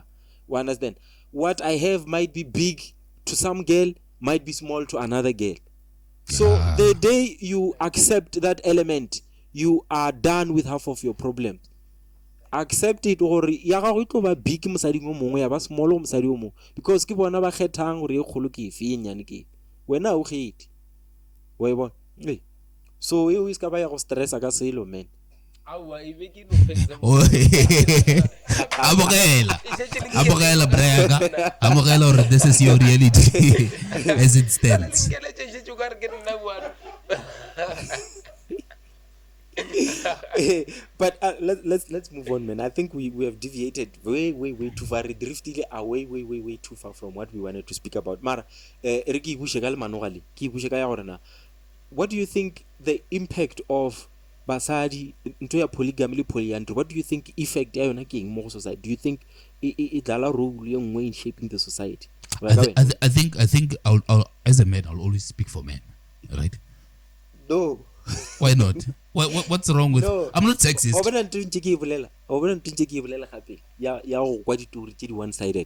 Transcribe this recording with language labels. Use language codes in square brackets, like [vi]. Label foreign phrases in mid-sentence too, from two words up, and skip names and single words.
[en] You understand? What I have might be big to some girl, might be small to another girl. So the day you accept that element, you are done with half of your problem. Accept it [tn] or ya ga go tlo ba big mosadi mo mongwe ya ba small mo mosadi o mo because ke bona ba kgethang gore e kgolo ke fe nyane ke wena o kgethi wa bona [en] so you is [tn] ka ba ya go stress ka selo man amogela brega amogela [en] or this is your reality as it stands. But let's move on, man. I think we have deviated way too far. We drifted away way too far from what we wanted to speak about. Mara, what do you think the impact of basadi into a polygamy polyandry? What do you think effect [tn] ayona ke eng mo [en] society? Do you think it dala role in shaping the society? I think I'll as a man I'll always speak for men, right? No. Why not? What's wrong with? No. I'm not sexist. One sided.